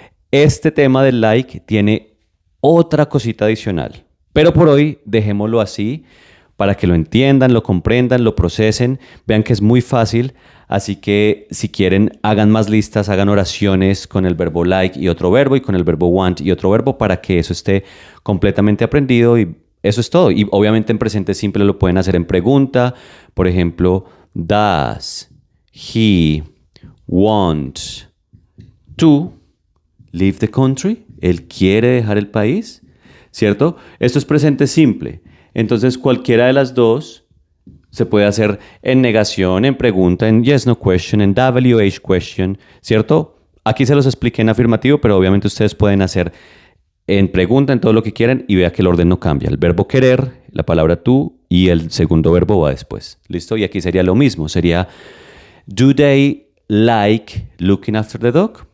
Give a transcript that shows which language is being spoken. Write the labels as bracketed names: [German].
[Spanish] este tema del like tiene otra cosita adicional, pero por hoy dejémoslo así para que lo entiendan, lo comprendan, lo procesen, vean que es muy fácil, así que si quieren hagan más listas, hagan oraciones con el verbo like y otro verbo y con el verbo want y otro verbo para que eso esté completamente aprendido y eso es todo. Y obviamente en presente simple lo pueden hacer en pregunta, por ejemplo, [English] does he want to leave the country. [Spanish] Él quiere dejar el país, ¿cierto? Esto es presente simple. Entonces, cualquiera de las dos se puede hacer en negación, en pregunta, en yes, no question, en WH question, ¿cierto? Aquí se los expliqué en afirmativo, pero obviamente ustedes pueden hacer en pregunta, en todo lo que quieran, y vea que el orden no cambia. El verbo querer, la palabra tú, y el segundo verbo va después. ¿Listo? Y aquí sería lo mismo. Sería, [English] do they like looking after the dog?